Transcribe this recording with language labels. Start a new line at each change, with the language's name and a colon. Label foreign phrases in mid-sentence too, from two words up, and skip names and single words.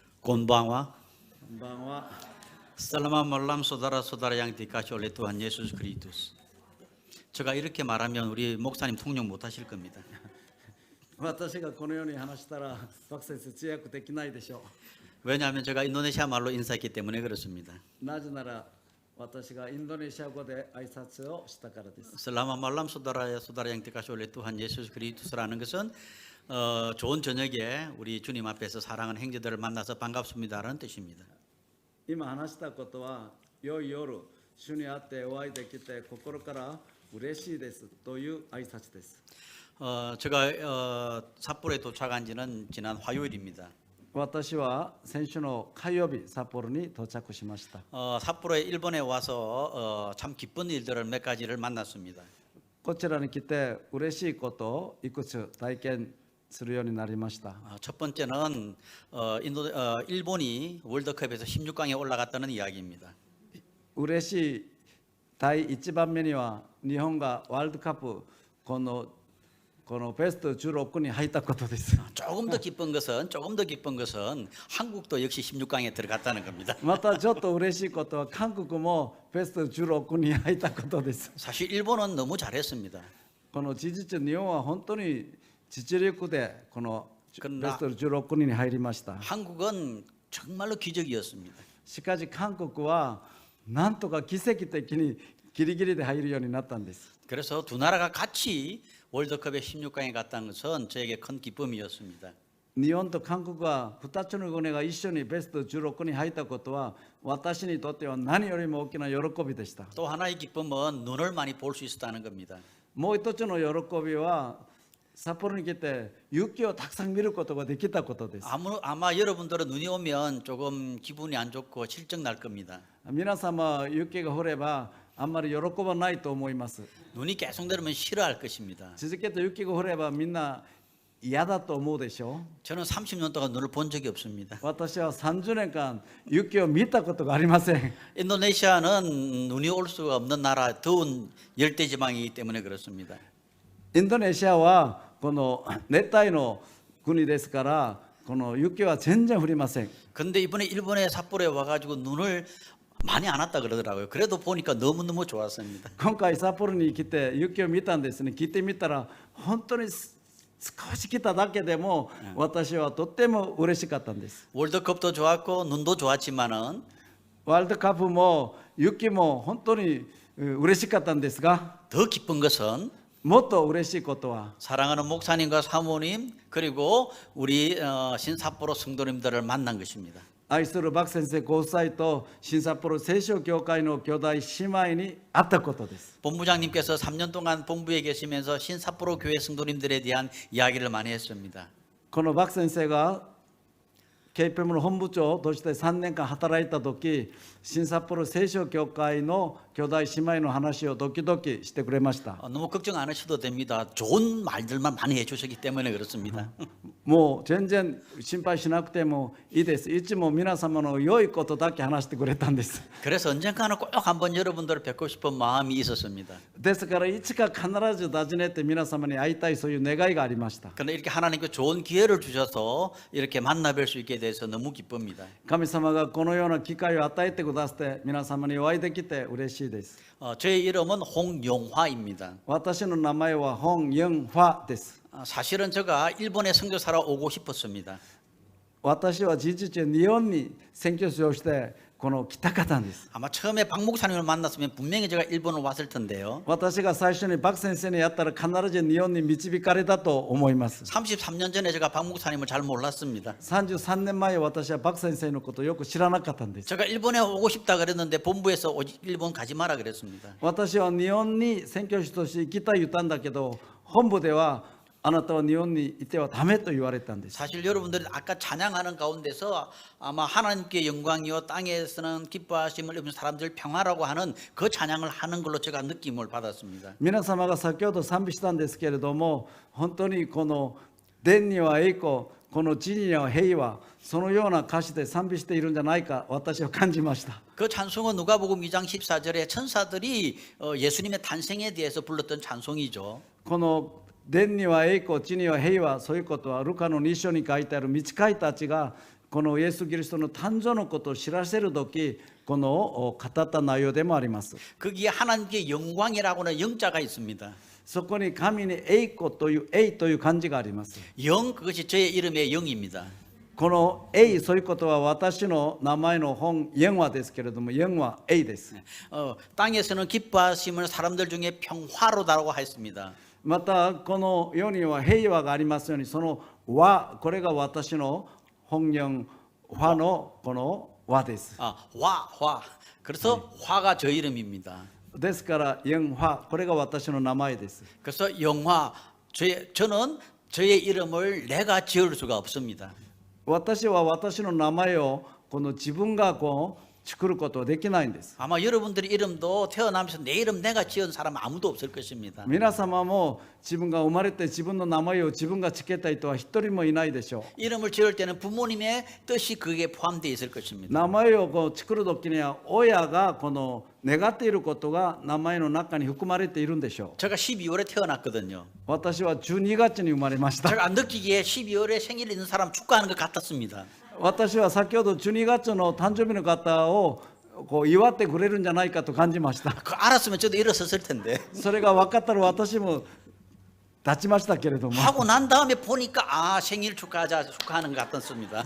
Japanese: Konbanwa. こんばんは。
Indonesian: Selamat malam saudara-saudara yang dikasihi oleh Tuhan Yesus Kristus.
Korean: 제가 이렇게 말하면 우리 목사님 통역 못 하실 겁니다.
Japanese: 私がこのように話したら、バク先生通訳できないでしょ
Korean: 왜냐하면 제가 인도네시아 말로 인사했기 때문에 그렇습니다.
Japanese: う。なぜなら、私がインドネシア語で挨拶をしたからです。
Indonesian: Selamat malam saudara-saudara yang dikasihi oleh Tuhan Yesus Kristus
Korean: 라는 것은 좋은 저녁에 우리 주님 앞에서 사랑하는 형제들을 만나서 반갑습니다라는 뜻입니다.
Japanese: 今話したことは、良い夜、主に会ってお会いできて心から嬉しいですという挨拶です。
Korean: 제가 삿포로에 도착한 지는 지난 화요일입니다.
Japanese: 私は先週の火曜日、札幌に到着しました。
Korean: 삿포로에 일본에 와서 참 기쁜 일들을 몇 가지를 만났습니다.
Japanese: こちらに来て嬉しいことをいくつ体験するようになりました。
Korean: 첫 번째는 일본이 월드컵에서 16강에 올라갔다는 이야기입니다.
Japanese: 嬉しい第1番目には日本がワールドカップこのベスト16に入ったことです。
Korean: 조금 더 기쁜 것은 한국도 역시 16강에 들어갔다는 겁니다.
Japanese: またちょっと嬉しいことは韓国もベスト16に入ったことです。
Korean: 사실 일본은 너무 잘했습니다.
Japanese: この事実日本は本当に実力でこのベ
Korean: 그러나
Japanese: スト16に入りました。
Korean: 한국은 정말로 기적이었습니다.
Japanese: しかし韓国はなんとか奇跡的にギリギリで入るようになったんです。
Korean: 그래서 두 나라가 같이 월드컵에 16강에 갔다는 것은 저에게 큰 기쁨이었습니다.
Japanese: 日本と韓国は2つの国が一緒にベスト16に入ったことは私にとっては何よりも大きな喜びでした。
Korean: 또 하나의 기쁨은 눈을 많이 볼 수 있었다는 겁니다.
Japanese: もう一つの喜びは札幌に来て雪をたくさん見ることができたことです。
Korean: 아마 여러분들은 눈이 오면 조금 기분이 안 좋고 실증 날 겁니다.
Japanese: 皆様雪が降ればあんまり喜ばないと思います。
Korean: 눈이 계속 내리면 싫어할 것입니다.
Japanese: 続けて雪が降ればみんな嫌だと思うでしょう。
Korean: 저는 30년 동안 눈을 본 적이 없습니다.
Japanese: 私は30年間雪を見たことがありません。
Korean: 인도네시아는 눈이 올 수가 없는 나라, 더운 열대지방이기 때문에 그렇습니다.
Japanese: インドネシアはこの熱帯の国ですからこの雪は全然降りません。
Korean: 근데 이번에 일본에 삿포로에 와가지고 눈을 많이 안 왔다 그러더라고요. 그래도 보니까 너무너무 좋았습니다.
Japanese: 今回札幌に来て雪を見たんですね。来てみたら本当に少し来ただけでも私はとっても嬉しかったんです。
Korean: 월드컵도 좋았고 눈도 좋았지만은
Japanese: ワールドカップも雪も本当に嬉しかったんですが
Korean: 더 기쁜 것은
Japanese: もっと嬉しいことは
Korean: 사랑하는 목사님과 사모님 그리고 우리 신삿포로 성도님들을 만난 것입니다.
Japanese: 愛するバク先生ご夫妻と新札幌聖書教会の兄弟姉妹に会ったことです。
Korean: 본부장님께서 3년 동안 본부에 계시면서 신삿포로 교회 성도님들에 대한 이야기를 많이 했습니다.
Japanese: このバク先生が KPM の本部長として3年間働いた時新札幌聖書教会の兄弟姉妹の話をドキドキしてくれました。
Korean: 너무 걱정 안 하셔도 됩니다. 좋은 말들만 많이 해주셨기 때문에 그렇습니다.
Japanese: もう全然心配しなくてもいいです。いつも皆様の良いことだけ話してくれたんです。
Korean: 그래서 언젠가는 꼭 한번 여러분들을 뵙고 싶은 마음이 있었습니다.
Japanese: ですからいつか必ず訪ねて皆様に会いたいそういう願いがありました。
Korean: 그런데 이렇게 하나님께 좋은 기회를 주셔서 이렇게 만나뵐 수 있게 돼서 너무 기쁩니다.
Japanese: 神様がこのような機会を与えてくださって皆様にお会いできて嬉しいです。
Korean: 저의 이름은 홍용화입니다.
Japanese: 私の名前は本영화です。
Korean: 사실은 제가 일본에 선교사로 오고 싶었습니다.
Japanese: 私は事実日本に宣教師をしてこの来たかったんです。
Korean: 아마 처음에 박 목사님을 만났으면 분명히 제가 일본을 왔을 텐데요.
Japanese: 私が最初にバク先生に会ったら必ず日本に導かれたと思います。
Korean: 33년 전에 제가 박 목사님을 잘 몰랐습니다.
Japanese: 33 年前私はバク先生のことをよく知らなかったんです。
Korean: 제가 일본에 오고 싶다 그랬는데 본부에서 일본 가지 마라 그랬습니다.
Japanese: 私は日本に宣教師として行きたい言ったんだけど本部ではあなたは日本にいてはダメと言われたんです。
Korean: 사실 여러분들이 아까 찬양하는 가운데서 아마 하나님께 영광이요 땅에서는 기뻐하심을 입은 사람들 평화라고 하는 그 찬양을 하는 걸로 제가 느낌을 받았습니다.
Japanese: 皆様が先ほど賛美したんですけれども本当にこの天には栄光この地には平和そのような歌詞で賛美しているんじゃないか私は感じました。
Korean: 그 찬송은 누가복음 2장 14절에 천사들이 예수님의 탄생에 대해서 불렀던 찬송이죠.
Japanese: この天には栄光地には平和そういうことはルカの2章に書いてある御使いたちがこのイエス・キリストの誕生のことを知らせる時この語った内容でもあります。
Korean: 거기에 하나님께 영광이라고는 영자가 있습니다.
Japanese: そこに神に栄光という栄という漢字があります。
Korean: 영 그것이 저의 이름의 영입니다.
Japanese: この栄そういうことは私の名前の本영화ですけれども영화栄です。
Korean: 땅에서는 기뻐하심을 사람들 중에 평화로다라고 했습니다.
Japanese: またこの世には平和がありますようにその和これが私の本영화のこの和です。
Korean: 화. 그래서 화가 저 이름입니다.
Japanese: ですから영화これが私の名前です。
Korean: 그래서 영화 저는 저의 이름을 내가 지을 수가 없습니다.
Japanese: 私は私の名前をこの自分がこう作ることはできないんです。
Korean: 아마 여러분들의 이름도 태어나면서 내 이름 내가 지은 사람 아무도 없을 것입니다.
Japanese: 皆様も自分が生まれて自分の名前を自分がつけた人は一人もいないでしょ
Korean: 이름을 지을 때는 부모님의 뜻이 그게 포함되어 있을
Japanese: う。
Korean: 것입니다.
Japanese: 名前をこう作る時には親がこの願っていることが名前の中に含まれているんでしょ
Korean: 제가 12월에 태어났거든요.
Japanese: う。私は12月に生まれました。
Korean: 제가 느끼기에 12월에 생일 있는 사람 축하하는 것 같았습니다.
Japanese: 私は先ほど12月の誕生日の方をこう祝ってくれるんじゃないかと感じました。
Korean: 그 알았으면 저도 일어섰을 텐데.
Japanese: それが分かったら私も立ちましたけれども
Korean: 하고 난 다음에 보니까 생일 축하하는 것 같았습니다.